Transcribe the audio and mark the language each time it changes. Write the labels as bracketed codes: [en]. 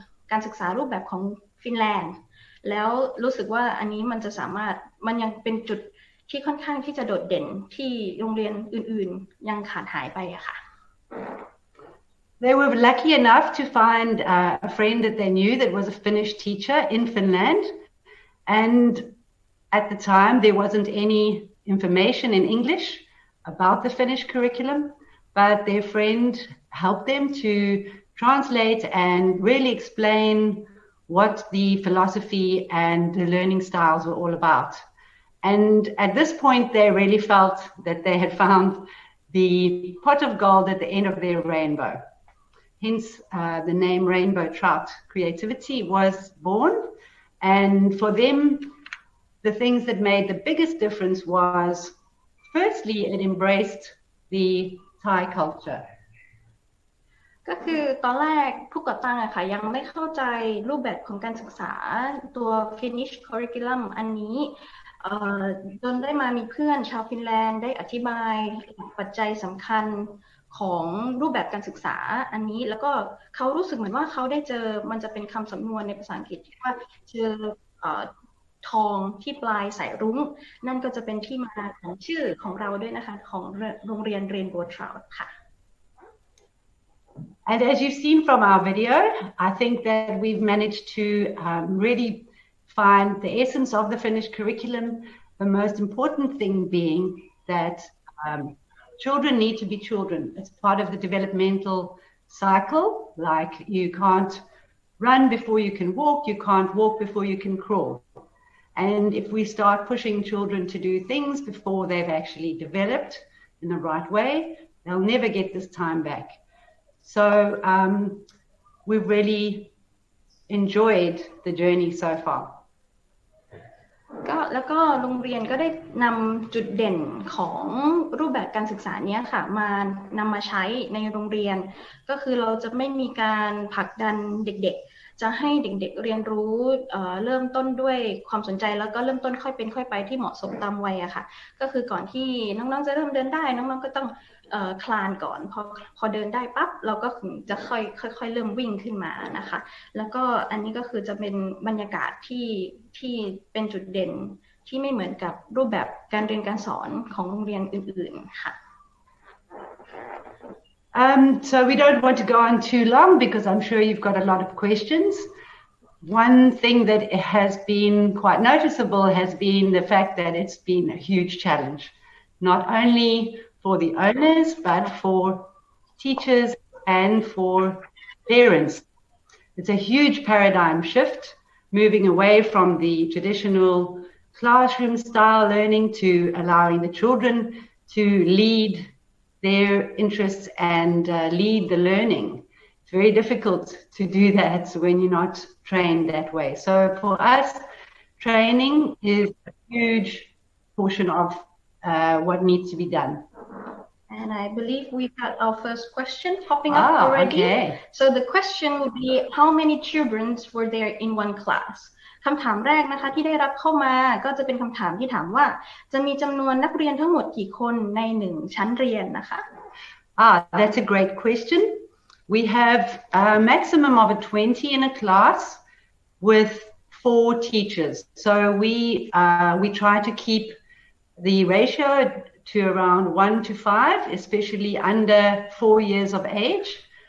[th] การศึกษารูปแบบของฟินแลนด์แล้วรู้สึกว่าอันนี้มันจะสามารถมันยังเป็นจุดที่ค่อนข้างที่จะโดดเด่นที่โรงเรียนอื่นๆยังขาดหายไปอะค่ะ [en] They were lucky enough to find a friend that they knew that was a Finnish teacher in Finland, and at the time there wasn't any information in English about the Finnish curriculum, but their friend helped them to translate and really explain what the philosophy and the learning styles were all about. And at this point, they really felt that they had found the pot of gold at the end of their rainbow. Hence, the name Rainbow Trout Creativity was born. And for them, the things that made the biggest difference was, firstly, it embraced the Thai culture. [th] ก็คือตอนแรกผู้ก่อตั้งอะค่ะยังไม่เข้าใจรูปแบบของการศึกษาตัว Finnish curriculum อันนี้จนได้มามีเพื่อนชาวฟินแลนด์ได้อธิบายปัจจัยสำคัญของรูปแบบการศึกษาอันนี้แล้วก็เขารู้สึกเหมือนว่าเขาได้เจอมันจะเป็นคำสำนวนในภาษาอังกฤษที่ว่าเจอทองที่ปลายสายรุ้งนั่นก็จะเป็นที่มาของชื่อของเราด้วยนะคะของโรงเรียน Rainbow Trout ค่ะ [en] And as you've seen from our video, I think that we've managed to really find the essence of the Finnish curriculum, the most important thing being that children need to be children. It's part of the developmental cycle, like you can't run before you can walk, you can't walk before you can crawl. And if we start pushing children to do things before they've actually developed in the right way, they'll never get this time back. So we've really enjoyed the journey so far. [th] แล้วก็โรงเรียนก็ได้นำจุดเด่นของรูปแบบการศึกษานี้ค่ะนำมาใช้ในโรงเรียนก็คือเราจะไม่มีการผลักดันเด็กๆจะให้เด็กๆเรียนรู้เริ่มต้นด้วยความสนใจแล้วก็เริ่มต้นค่อยเป็นค่อยไปที่เหมาะสมตามวัยอะค่ะก็คือก่อนที่น้องๆจะเริ่มเดินได้น้องๆก็ต้อง คลานก่อนพอเดินได้ปั๊บเราก็จะค่อยเริ่มวิ่งขึ้นมานะคะแล้วก็อันนี้ก็คือจะเป็นบรรยากาศที่เป็นจุดเด่นที่ไม่เหมือนกับรูปแบบการเรียนการสอนของโรงเรียนอื่นๆค่ะ [en] So we don't want to go on too long because I'm sure you've got a lot of questions. One thing that has been quite noticeable has been the fact that it's been a huge challenge, not only for the owners, but for teachers and for parents. It's a huge paradigm shift, moving away from the traditional classroom style learning to allowing the children to lead their interests and lead the learning. It's very difficult to do that when you're not trained that way. So for us, training is a huge portion of what needs to be done. And I believe we've got our first question popping up already. Okay. So the question would be, how many children were there in one class? [th] คำถามแรกนะคะที่ได้รับเข้ามาก็จะเป็นคำถามที่ถามว่าจะมีจำนวนนักเรียนทั้งหมดกี่คนใน1ชั้นเรียนนะคะ [en] That's a great question. We have a maximum of 20 in a class with 4 teachers. So we try to keep the ratio to around 1 to 5, especially under 4 years of age.